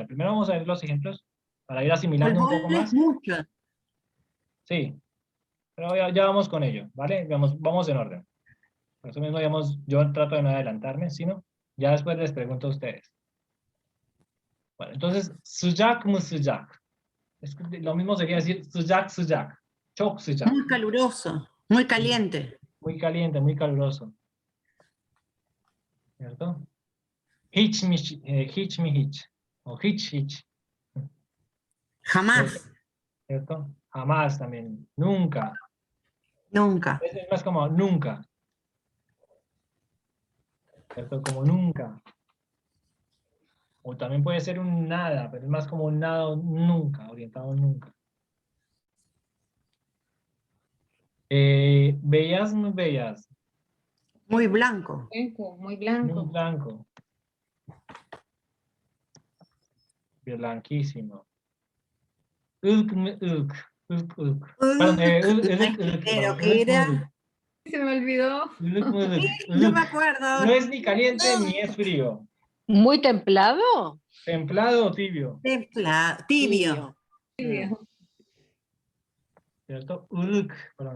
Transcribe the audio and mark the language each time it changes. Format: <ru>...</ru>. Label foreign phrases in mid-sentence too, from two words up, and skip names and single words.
<es>Primero vamos a ver los ejemplos para ir asimilando un poco más. Mucho. Sí, pero ya vamos con ello, ¿vale? Vamos en orden. Por eso mismo, digamos, yo trato de no adelantarme, sino ya después les pregunto a ustedes. Bueno, entonces,</es> <tr>sıcak mı sıcak?</tr> <es>Lo mismo sería decir</es> <tr>sıcak sıcak. Çok sıcak.</tr> <es>Muy caluroso, muy caliente. Muy caliente, muy caluroso. ¿Cierto?</es> <tr>Hiç mi hiç. O hiç hiç.</tr> <es>Jamás, ¿Cierto? Jamás también. Nunca. nunca. Es más como nunca. ¿Cierto? Como nunca. O también puede ser un nada, pero es más como un nada o nunca, orientado nunca.</es> <tr>Beyaz mı beyaz?</tr> <es>Muy blanco. Blanco, muy Muy blanco. blanco. Blanquísimo.</es> <tr>Ilk mı ilk?</tr> <es>Perdón, Pero que era. Se me olvidó. No me acuerdo. No es ni caliente ni es frío. ¿Muy templado? ¿Templado o tibio? Tibio. ¿Cierto? Perdón.</es>